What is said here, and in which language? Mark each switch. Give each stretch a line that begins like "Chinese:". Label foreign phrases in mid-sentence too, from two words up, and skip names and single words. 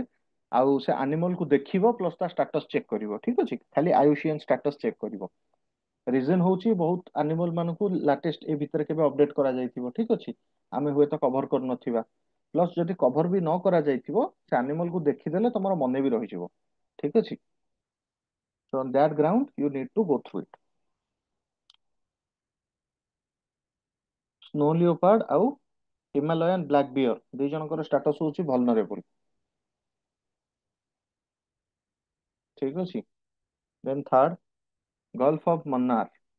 Odia: ଆଉ ସେ ଆନିମଲ କୁ ଦେଖିବ ପ୍ଲସ ତା
English: status check
Odia: କରିବ। ଠିକ ଅଛି, ଖାଲି
English: IUCN status check
Odia: କରିବ। ରିଜନ ହଉଛି ବହୁତ ଆନିମଲ ମାନଙ୍କୁ ଲାଟେଷ୍ଟ ଏ ଭିତରେ କେବେ ଅପଡେଟ କରାଯାଇଥିବ। ଠିକ ଅଛି, ଆମେ ହୁଏତ କଭର କରୁନଥିବା। ପ୍ଲସ୍ ଯଦି କଭର ବି ନ କରାଯାଇଥିବ, ସେ ଆନିମଲ କୁ ଦେଖିଦେଲେ ତମର ମନେ ବି ରହିଯିବ। ଠିକ ଅଛି,
English: so on that ground you need to go through it. snow leopard
Odia: ଆଉ
English: Himalayan black bear
Odia: ଦି ଜଣଙ୍କର ଷ୍ଟାଟସ ହଉଛି ଭଲନରେବୁଲ। ଠିକ ଅଛି,
English: then third
Odia: ଗଲ୍ଫ ଅଫ ମନ୍ନାର।